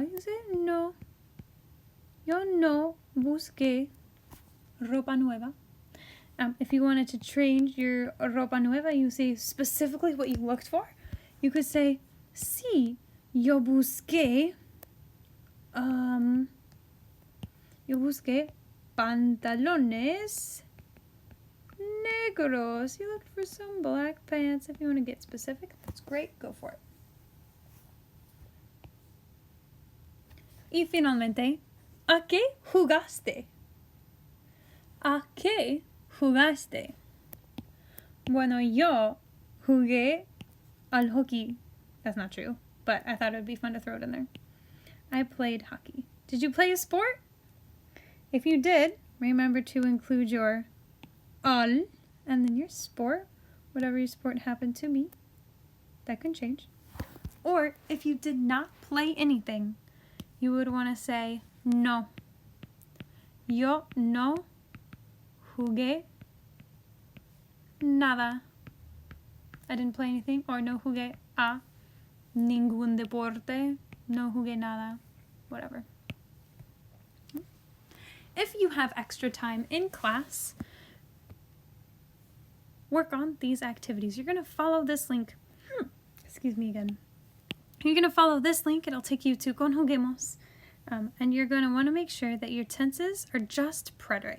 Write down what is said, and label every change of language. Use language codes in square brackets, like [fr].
[en] You say, [es] no, yo no busqué ropa nueva. [en] If you wanted to change your [es] ropa nueva, [en] you say specifically what you looked for. You could say, [es] sí, yo busqué Yo busqué pantalones negros. [en] You looked for some black pants. If you want to get specific, that's great. Go for it. [es] Y finalmente, ¿a qué jugaste? ¿A qué jugaste? Bueno, yo jugué al hockey. [en] That's not true, but I thought it would be fun to throw it in there. I played hockey. Did you play a sport? If you did, remember to include your al and then your sport, whatever your sport happened to be. That can change. Or if you did not play anything, you would want to say no. [es] Yo no jugué nada. [en] I didn't play anything. [es] Or no jugué a ningún deporte. No jugué nada. [en] Whatever. If you have extra time in class, work on these activities. You're going to follow this link. Excuse me again. You're going to follow this link. It'll take you to Conjuguemos. And you're going to want to make sure that your tenses are just preterite.